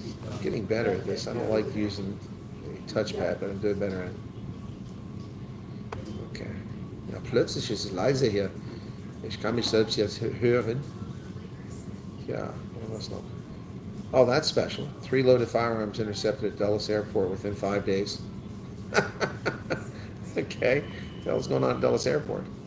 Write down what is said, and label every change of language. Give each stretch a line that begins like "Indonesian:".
English: I'm getting better at this. I don't like using the touchpad, but I'm doing better at it. Okay.
German: Ja, plötzlich ist es leise hier. Ich kann mich selbst jetzt hören.
English: Yeah, what else not? Oh, that's special. 3 loaded firearms intercepted at Dulles Airport within 5 days. Okay, what the hell's going on at Dulles Airport?